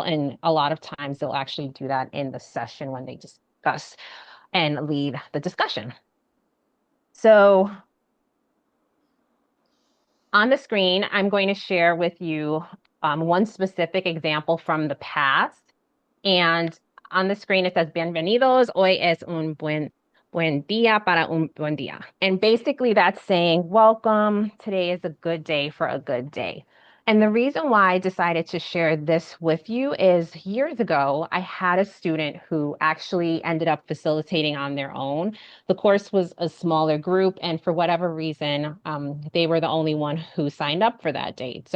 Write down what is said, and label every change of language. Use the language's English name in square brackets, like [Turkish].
[English] And a lot of times they'll actually do that in the session when they discuss and lead the discussion. So on the screen, I'm going to share with you one specific example from the past. And on the screen, it says, [Spanish] Bienvenidos, hoy es un buen día para un buen día. [English] And basically that's saying, welcome, today is a good day for a good day. And the reason why I decided to share this with you is years ago, I had a student who actually ended up facilitating on their own. The course was a smaller group, and for whatever reason, they were the only one who signed up for that date.